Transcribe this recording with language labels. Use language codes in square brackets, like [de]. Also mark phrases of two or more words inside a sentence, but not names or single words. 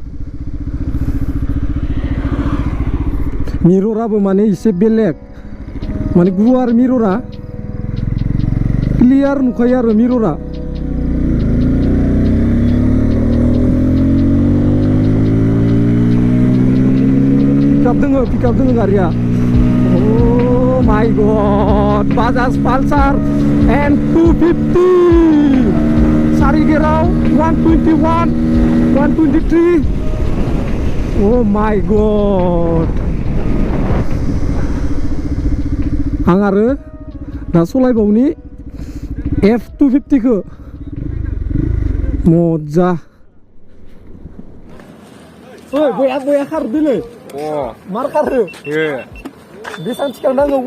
[brx] मिरराबो माने एसे बेलेग, माने गुवार मिररा, क्लियार नुखायो आरो मिररा। पिकआप दोङो गारिया। [en] Oh my god, Bajaj pulsar N250 सारिगिराव 121, 123. Oh my god। [brx] आं आरो दा सलायबावनि F250 खौ। मजा। ओइ बया खारदोलै। मार खारो। बेसेबां थिखांदों आङो?